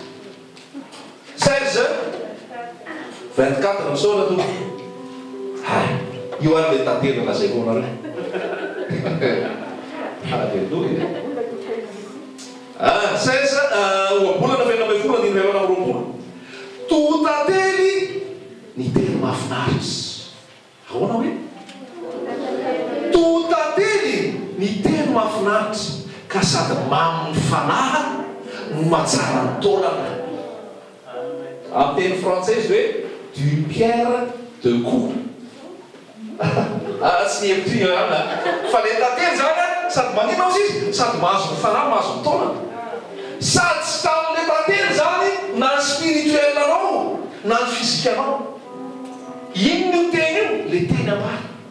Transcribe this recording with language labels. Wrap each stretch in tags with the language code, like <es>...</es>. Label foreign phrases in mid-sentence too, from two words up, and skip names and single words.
<mg>16h24 misaona to hay io ary le tantena lazaiko anareo alleluia 16 oabolana fa 4 andiny ray amana roapolo totantely ny teny mahafinaritra ahoana hoe totantely ny teny mahafinaritra ka sady maminy fanahy no mahatsara ny taolana amin'ny teny française hoe</mg> <fr>du pierre de coup</fr> <mg>tsy hevitry ana fa le tantely zany sady manino azy izy sady mahazo ny fanahy mahazo ny taolana sady tsy tamin'le tantely zany na ny spirituel anao na ny fizikanao ino ny teny io le teny ambany</mg>